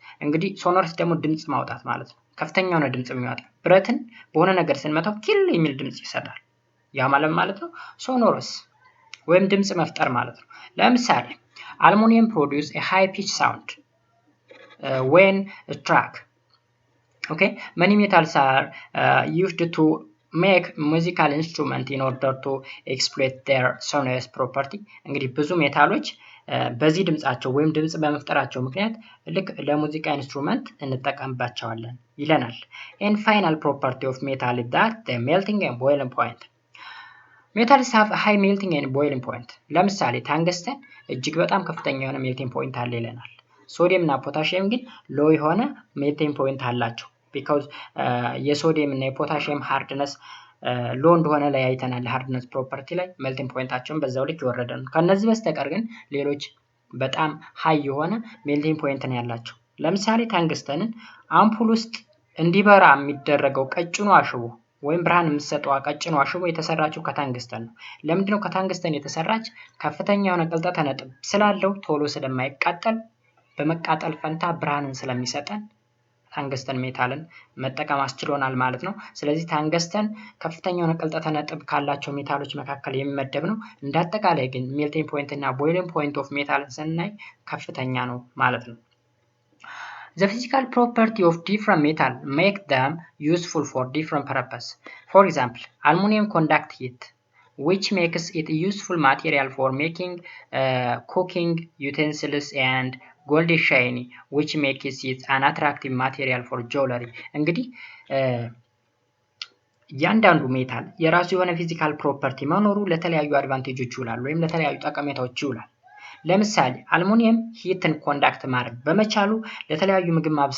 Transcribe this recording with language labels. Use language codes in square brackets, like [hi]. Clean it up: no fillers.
[am] እንግዲህ sonorous ደግሞ ድምጽ ማውጣት ማለት ነው። ከፍተኛ የሆነ ድምጽ የሚያወጣ ብረትን በሆነ ነገር ስንመታው ኪል የሚል ድምጽ ይሰጣል። ያ ማለት ነው sonorous ወይም ድምጽ መፍጠር ማለት ነው። ለምሳሌ [en] aluminum produce a high pitch sound when struck. okay many metals are used to make musical instrument in order to exploit their sonorous property. [am] እንግዲህ ብዙ ሜታሎች በዚህ ድምጻቸው ወይም ድምጽ በመፍጠራቸው ምክንያት ልክ ለሙዚቃ ኢንስትሩመንት እንጠቀምባቸዋለን ይለናል። [en] and final property of metal is that the melting and boiling point. metals have a high melting and boiling point. [am] ለምሳሌ ታንግስተን እጅግ በጣም ከፍተኛ የሆነ ሜልቲንግ ፖይንት አለ ይለናል። ሶዲየም እና ፖታሺየም ግን ሎ የሆነ ሜልቲንግ ፖይንት አላቸው because የሶዲየም እና የፖታሺየም ሃርድነስ ሎ እንደሆነ ላይ አይተናል። ሃርድነስ ፕሮፐርቲ ላይ ሜልቲንግ ፖይንታቸውን በዛው ልክ ይወረደ ነው። ከነዚህ በስተቀር ግን ሌሎች በጣም ሃይ የሆነ ሜልቲንግ ፖይንት ነው ያላቸው። ለምሳሌ ታንግስተንን አምፑል ውስጥ እንዲበራ የሚደረገው ቀጭኑ አሽቦ ወይም ብርሃን የምትሰጠው ቀጭኑ አሽቦ የተሰራችው ከታንግስተን ነው። ለምንድነው ከታንግስተን የተሰራች? ከፍተኛ የሆነ ቅልጠተ ነጥብ ስላለው ቶሎ ስለማይቃጠል በመቃጠል ፈንታ ብርሃንን ስለሚሰጠን ታንግስተን ሜታልን መጠቀም አስችሎናል ማለት ነው። ስለዚህ ታንግስተን ከፍተኛ የሆነ ቅልጠተ ነጥብ ካላቸው ሜታሎች መካከል የሚመደብ ነው። እንዳጠቃላይ ግን ሜልቲንግ ፖይንት እና ቦይሊንግ ፖይንት ኦፍ ሜታልን ስናይ ከፍተኛ ነው ማለት ነው። [en] The physical property of different metal make them useful for different purpose. For example, aluminum conduct heat, which makes it useful material for making cooking utensils, and gold is shiny, which makes it an attractive material for jewelry. [am] እንግዲህ ያንዳንዱ ሜታል የራሱ የሆነ ፊዚካል ፕሮፐርቲ መኖሩ ለተለያዩ አድቫንቴጆች ይውላል ወይም ለተለያዩ ጠቀሜታዎች ይውላል። ለምሳሌ አልሙኒየም ሂትን ኮንዳክት ማድረግ በመቻሉ ለተለያዩ ምግብ